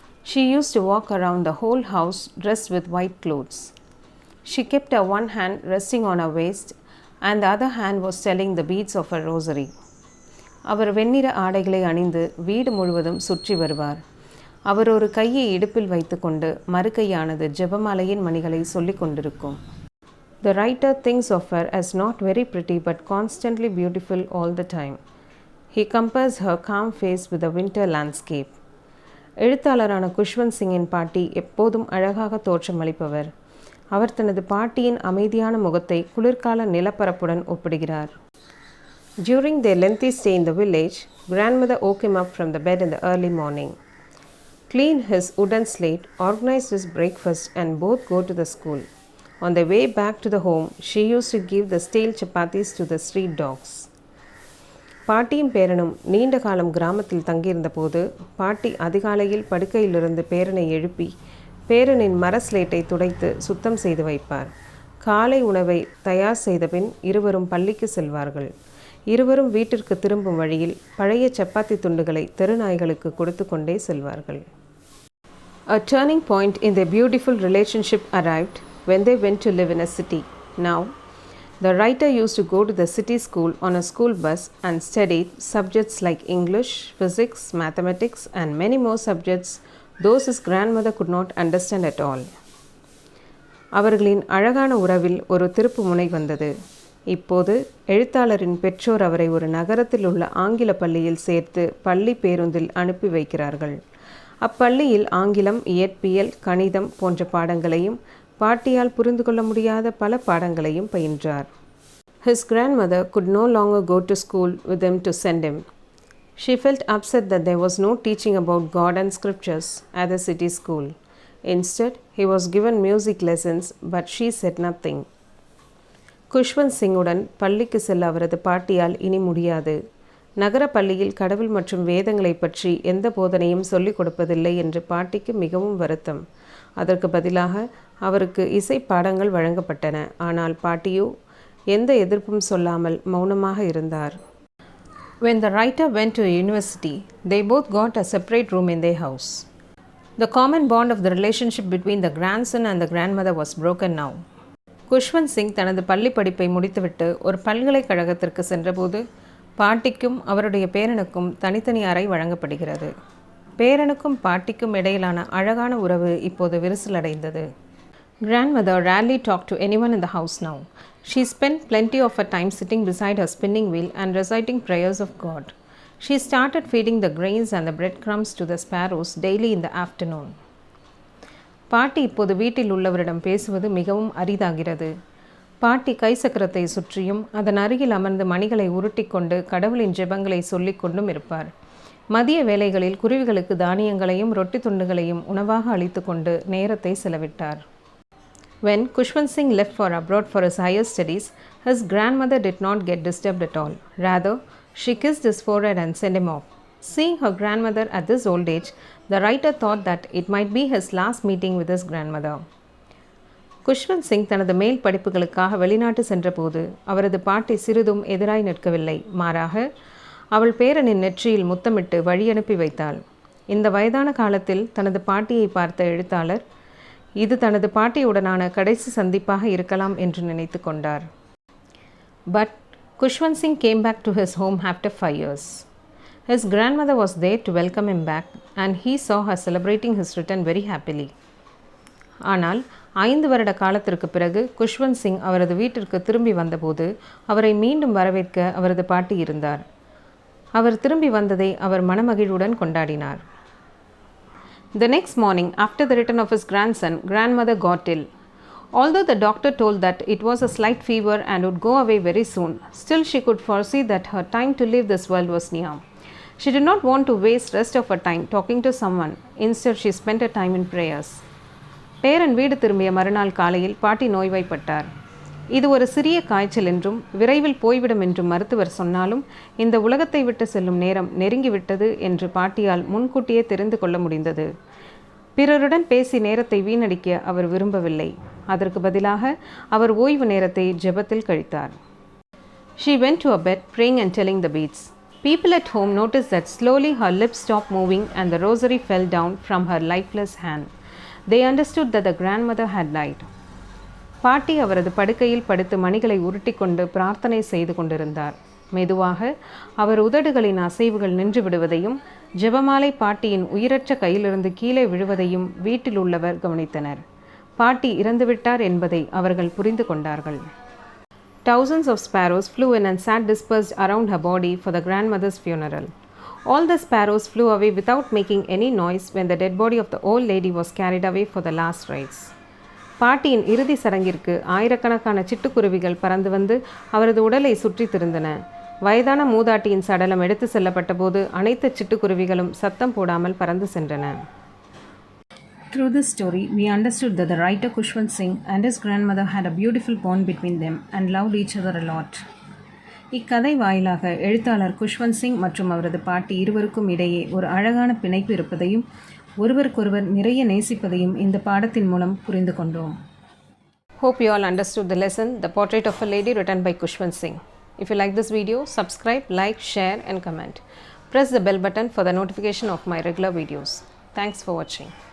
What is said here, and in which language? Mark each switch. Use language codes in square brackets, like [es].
[en] She used to walk around the whole house dressed with white clothes. She kept her one hand resting on her waist and the other hand was telling the beads of her rosary. [ta] அவர் வெண்ணிற ஆடைகளை அணிந்து வீடு முழுவதும் சுற்றி வருவார். அவர் ஒரு கையை இடுப்பில் வைத்துக்கொண்டு மறு கையானது ஜெபமாலையின் மணிகளை சொல்லிக் கொண்டிருக்கும். [en] The writer thinks of her as not very pretty but constantly beautiful all the time. He compares her calm face with a winter landscape. [ta] எழுத்தாளரான Khushwant சிங்கின் பாட்டி எப்போதும் அழகாக தோற்றமளிப்பவர். அவர் தனது பாட்டியின் அமைதியான முகத்தை குளிர்கால நிலப்பரப்புடன் ஒப்பிடுகிறார். [en] During their lengthy stay in the village, grandmother woke him up from the bed in the early morning, cleaned his wooden slate, organized his breakfast and both go to the school. On their way back to the home, she used to give the stale chapatis to the street dogs. [ta] பாட்டியும் பேரனும் நீண்ட காலம் கிராமத்தில் தங்கியிருந்த போது பாட்டி அதிகாலையில் படுக்கையிலிருந்து பேரனை எழுப்பி பேரனின் மர ஸ்லேட்டை துடைத்து சுத்தம் செய்து வைப்பார். காலை உணவை தயார் செய்த பின் இருவரும் பள்ளிக்கு செல்வார்கள். இருவரும் வீட்டிற்கு திரும்பும் வழியில் பழைய சப்பாத்தி துண்டுகளை தெருநாய்களுக்கு கொடுத்து கொண்டே செல்வார்கள். [en] A turning point in their beautiful relationship arrived when they went to live in a city. Now, the writer used to go to the city school on a school bus and studied subjects like English, physics, mathematics and many more subjects those his grandmother could not understand at all. [ta] அவர்களின் அழகான உறவில் ஒரு திருப்பு முனை வந்தது. இப்போது எழுத்தாளரின் பெற்றோர் அவரை ஒரு நகரத்தில் உள்ள ஆங்கில பள்ளியில் சேர்த்து பள்ளி பேருந்தில் அனுப்பி வைக்கிறார்கள். அப்பள்ளியில் ஆங்கிலம், இயற்பியல், கணிதம் போன்ற பாடங்களையும் பாட்டியால் புரிந்து கொள்ள முடியாத பல பாடங்களையும் பயின்றார். [en] His grandmother could no longer go to school with him to send him. She felt upset that there was no teaching about God and scriptures at the city school. Instead, he was given music lessons, but she said nothing. [ta] Khushwant சிங்குடன் பள்ளிக்கு செல்ல அவரது பாட்டியால் இனி முடியாது. நகர பள்ளியில் கடவுள் மற்றும் வேதங்களை பற்றி எந்த போதனையும் சொல்லிக் கொடுப்பதில்லை என்று பாட்டிக்கு மிகவும் வருத்தம். அதற்கு பதிலாக அவருக்கு இசை பாடங்கள் வழங்கப்பட்டன. ஆனால் பாட்டியோ எந்த எதிர்ப்பும் சொல்லாமல் மௌனமாக இருந்தார். [en] When the writer went to university, they both got a separate room in their house. The common bond of the relationship between the grandson and the grandmother was broken now. [ta] Khushwant Singh தனது பள்ளி படிப்பை முடித்துவிட்டு ஒரு பல்கலைக்கழகத்திற்கு சென்றபோது பாட்டிக்கும் அவருடைய பேரனுக்கும் தனித்தனி அறை வழங்கப்படுகிறது. பேரனுக்கும் பாட்டிக்கும் இடையிலான அழகான உறவு இப்போது விரிசலடைந்தது. [en] Grandmother rarely talked to anyone in the house now. She spent plenty of her time sitting beside her spinning wheel and reciting prayers of God. She started feeding the grains and the breadcrumbs to the sparrows daily in the afternoon. [ta] பாட்டி இப்போது வீட்டில் உள்ளவரிடம் பேசுவது மிகவும் அரிதாகிறது. பாட்டி கைசக்கரத்தை சுற்றியும் அதன் அருகில் அமர்ந்து மணிகளை உருட்டி கொண்டு கடவுளின் ஜெபங்களை சொல்லிக் கொண்டும் இருப்பார். மதிய வேளைகளில் குருவிகளுக்கு தானியங்களையும் ரொட்டி துண்டுகளையும் உணவாக அளித்து கொண்டு நேரத்தை செலவிட்டார். [en] When Kushwant Singh left for abroad for his higher studies, his grandmother did not get disturbed at all. Rather, she kissed his forehead and sent him off. Seeing her grandmother at this old age, the writer thought that it might be his last meeting with his grandmother. [ta] Khushwant Singh தனது மேல் படிப்புகளுக்காக வெளிநாட்டு சென்றபோது அவரது பாட்டி சிறிதும் எதிராய் நிற்கவில்லை. மாறாக அவள் பேரனின் நெற்றியில் முத்தமிட்டு வழியனுப்பி வைத்தாள். இந்த வயதான காலத்தில் தனது பாட்டியை பார்த்த எழுத்தாளர் இது தனது பாட்டியுடனான கடைசி சந்திப்பாக இருக்கலாம் என்று நினைத்து கொண்டார். [en] But Kushwant Singh came back to his home after 5 years. His grandmother was there to welcome him back and he saw her celebrating his return very happily. [ta] ஆனால் 5 வருட காலத்திற்கு பிறகு குஷ்வந்த் சிங் அவரது வீட்டிற்கு திரும்பி வந்தபோது அவரை மீண்டும் வரவேற்க அவரது பாட்டி இருந்தார். அவர் திரும்பி வந்ததை அவர் மனமகிழ்வுடன் கொண்டாடினார். [en] The next morning, after the return of his grandson, grandmother got ill. Although the doctor told that it was a slight fever and would go away very soon, still she could foresee that her time to leave this world was near. She did not want to waste rest of her time talking to someone. Instead, she spent her time in prayers. [ta] பேரன் வீடு திரும்பிய மறுநாள் காலையில் பாட்டி நோய்வாய்ப்பட்டார். இது ஒரு சிறிய காய்ச்சல் என்றும் விரைவில் போய்விடும் என்றும் மருத்துவர் சொன்னாலும் இந்த உலகத்தை விட்டு செல்லும் நேரம் நெருங்கிவிட்டது என்று பாட்டியால் முன்கூட்டியே தெரிந்து கொள்ள முடிந்தது. பிறருடன் பேசி நேரத்தை வீணடிக்க அவர் விரும்பவில்லை. அதற்கு பதிலாக அவர் ஓய்வு நேரத்தை ஜெபத்தில் கழித்தார். [en] She went to her bed praying and telling the beads. People at home noticed that slowly her lips stopped moving and the rosary fell down from her lifeless hand. They understood that the grandmother had died. [ta] பாட்டி அவரது படுக்கையில் படுத்து மணிகளை உருட்டி கொண்டு பிரார்த்தனை செய்து கொண்டிருந்தார். மெதுவாக அவர் உதடுகளின் அசைவுகள் நின்று விடுவதையும் ஜெபமாலை பாட்டியின் உயிரற்ற கையிலிருந்து கீழே விழுவதையும் வீட்டில் உள்ளவர் கவனித்தனர். பாட்டி இறந்துவிட்டார் என்பதை அவர்கள் புரிந்து கொண்டார்கள். [en] Thousands of sparrows flew in and sat dispersed around her body for the grandmother's funeral. All the sparrows flew away without making any noise when the dead body of the old lady was carried away for the last rites. [ta] பாட்டியின் இறுதி சடங்கிற்கு ஆயிரக்கணக்கான சிட்டுக்குருவிகள் பறந்து வந்து அவரது உடலை சுற்றி திரிந்தன. வயதான மூதாட்டியின் சடலம் எடுத்து செல்லப்பட்ட போது அனைத்து சிட்டுக்குருவிகளும் சத்தம் போடாமல் பறந்து சென்றன. [en] Through this story, we understood that the writer Kushwant Singh and his grandmother had a beautiful bond between them and loved each other a lot. [ta] இக்கதை வாயிலாக எழுத்தாளர் குஷ்வந்த் சிங் மற்றும் அவரது பாட்டி இருவருக்கும் இடையே ஒரு அழகான பிணைப்பு இருப்பதையும் ஒருவருக்கொருவர் நிறைய நேசிப்பதையும் இந்த பாடத்தின் மூலம் புரிந்து கொண்டோம். [en] Hope you all understood the lesson, The Portrait of a Lady, written by Kushwant Singh. If you like this video, subscribe, like, share and comment. Press the bell button for the notification of my regular videos. Thanks for watching.